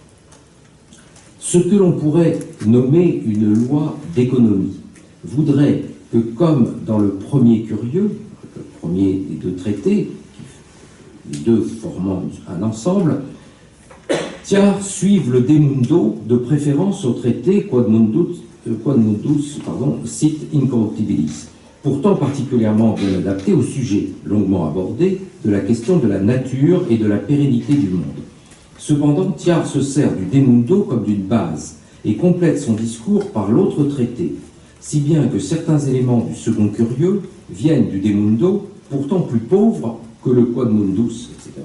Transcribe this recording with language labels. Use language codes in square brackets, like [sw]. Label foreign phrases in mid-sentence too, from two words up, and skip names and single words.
[fr] Ce que l'on pourrait nommer une loi d'économie voudrait que, comme dans le premier curieux, le premier des deux traités, les deux formant un ensemble, Thiard suive le De Mundo, de préférence au traité Quod mundus sit incorruptibilis, pourtant particulièrement bien adapté au sujet longuement abordé de la question de la nature et de la pérennité du monde. Cependant, Thiard se sert du De Mundo comme d'une base et complète son discours par l'autre traité, si bien que certains éléments du second curieux viennent du De Mundo, pourtant plus pauvres que le Quod Mundus, etc.